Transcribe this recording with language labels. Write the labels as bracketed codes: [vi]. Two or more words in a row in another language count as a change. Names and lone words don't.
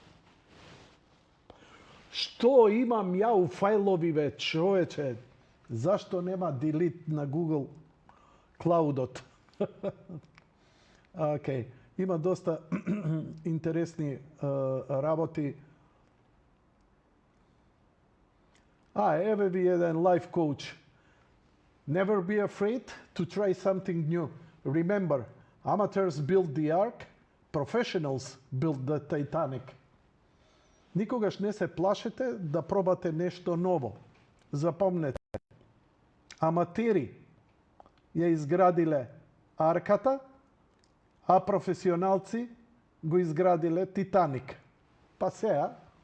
[mk] Што имам ја у фајловиве, човече? Зашто нема delete на Google Cloud-от? Океј, има доста интересни работи. Еве ви еден [en] life coach. Never be afraid to try something new. Remember, amateurs build the ark, professionals build the Titanic. [mk] Никогаш не се плашете да пробате нешто ново. Запомнете, аматери ја изградиле арката, а професионалци го изградиле Титаник. Па сеа.